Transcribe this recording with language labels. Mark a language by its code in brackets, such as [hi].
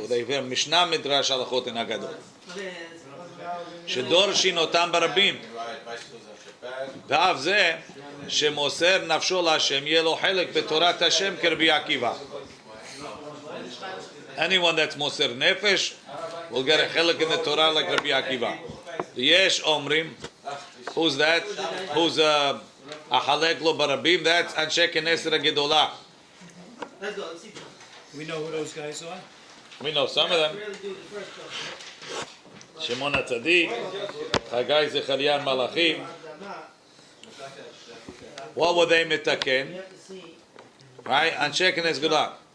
[en] Or they have Mishnah Midrash halachot and hagadot. [he] שדורשין אותם ברבים. ואף זה שמוסר נפשו להשם יהיה לו חלק בתורת השם כרבי עקיבא. [en] Anyone that's מוסר נפש will get a חלק in the Torah like Rabbi Akiva. [he] יש אומרים, [en] who's that? Who's החלק לו ברבים? That's [he] אנשי כנסת הגדולה. [en] We know who those guys are? We know some of them. Shimon HaTzadik, Chagai Zechariah Malachi. What were they mitaken? Right? Anshe Knesset Gedolah.